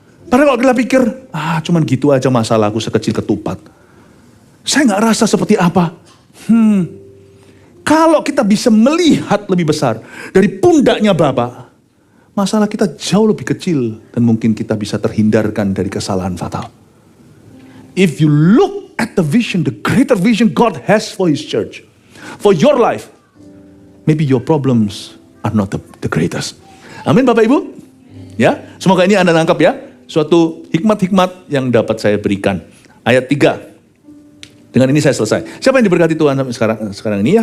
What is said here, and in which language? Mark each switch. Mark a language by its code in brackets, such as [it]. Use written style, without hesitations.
[id] Padahal kalau kita pikir, cuman gitu aja masalahku sekecil ketupat. Saya nggak rasa seperti apa. Kalau kita bisa melihat lebih besar dari pundaknya Bapa, masalah kita jauh lebih kecil dan mungkin kita bisa terhindarkan dari kesalahan fatal. [en] If you look at the vision, the greater vision God has for His church, for your life, maybe your problems are not the greatest. [id] Amin Bapak Ibu. Ya, semoga ini Anda tangkap ya. Suatu hikmat-hikmat yang dapat saya berikan. Ayat 3. Dengan ini saya selesai. Siapa yang diberkati Tuhan sampai sekarang ini ya?